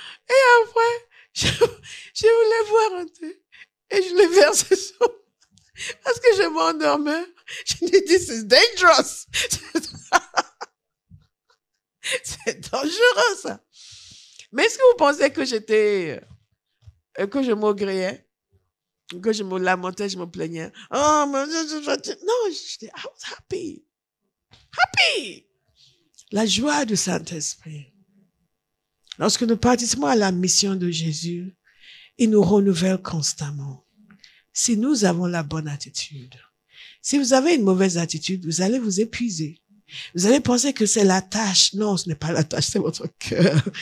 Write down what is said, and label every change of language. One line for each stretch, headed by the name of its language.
French: Et après, je voulais voir un thé et je l'ai versé sur parce que je m'endormais. Je me dis, c'est dangereux. C'est dangereux, ça. Mais est-ce que vous pensez que je maugréais, que je me lamentais, je me plaignais? Oh, mon Dieu, non, j'étais,
English: I was happy.
French: Happy! La joie du Saint-Esprit. Lorsque nous participons à la mission de Jésus, il nous renouvelle constamment. Si nous avons la bonne attitude, si vous avez une mauvaise attitude, vous allez vous épuiser. Vous allez penser que c'est la tâche. Non, ce n'est pas la tâche, c'est votre cœur.